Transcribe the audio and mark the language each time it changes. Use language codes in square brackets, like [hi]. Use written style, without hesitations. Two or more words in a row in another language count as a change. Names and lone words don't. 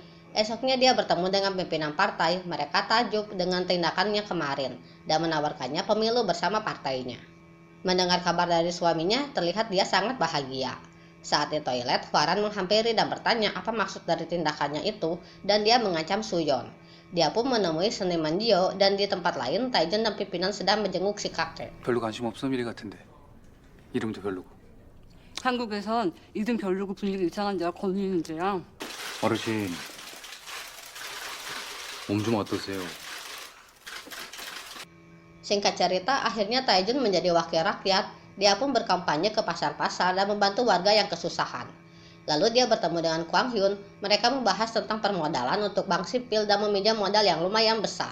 [id] Esoknya dia bertemu dengan pimpinan partai. Mereka takjub dengan tindakannya kemarin dan menawarkannya pemilu bersama partainya. Mendengar kabar dari suaminya, terlihat dia sangat bahagia. Saat di toilet, Hwaran menghampiri dan bertanya apa maksud dari tindakannya itu dan dia mengancam Suyeon. Dia pun menemui seniman Jio dan di tempat lain Taejun dan pimpinan sedang menjenguk si kakek. [ko] 별로 관심 없어 미래 같은데 이름도 별로고. 한국에선 이름 별로고 분위기 이상한 데가 걸리는 데야. 어르신 몸 좀 어떠세요? [id] Singkat cerita, akhirnya Taejun menjadi wakil rakyat. Dia pun berkampanye ke pasar-pasar dan membantu warga yang kesusahan. Lalu dia bertemu dengan Kwang Hyun. Mereka membahas tentang permodalan untuk bank sipil dan meminjam modal yang lumayan besar.